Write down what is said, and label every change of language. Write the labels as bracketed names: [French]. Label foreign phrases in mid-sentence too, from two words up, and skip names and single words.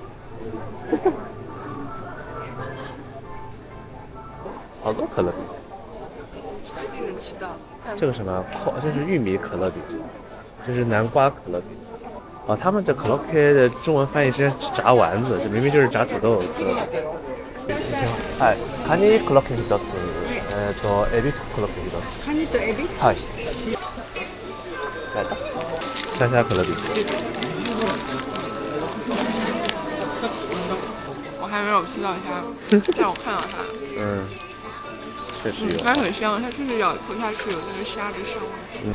[Chinese] 好多可乐饼，能吃到。这个什么？这是玉米可乐饼，这是南瓜可乐饼。他们这可乐 K 的中文翻译是炸丸子，这明明就是炸土豆可乐饼。 [Japanese] はい、カニコロッケ一つ、エビコロッケ一つ。カニとエビ。はい。 [Chinese] 来的，香虾可乐饼。我还没有吃到虾，但我看到它。确实有。它很香，它确实咬一口下去有那个虾的香味。